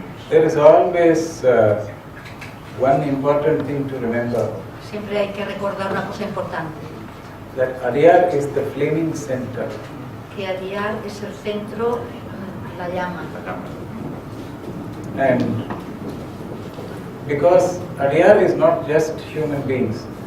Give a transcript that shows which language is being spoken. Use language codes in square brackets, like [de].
[en] There is always one important thing to remember, [es] Siempre hay que recordar una cosa importante, [en] that Adyar is the flaming center. [es] que Adyar es el centro, la llama. [en] And because Adyar is not just human beings,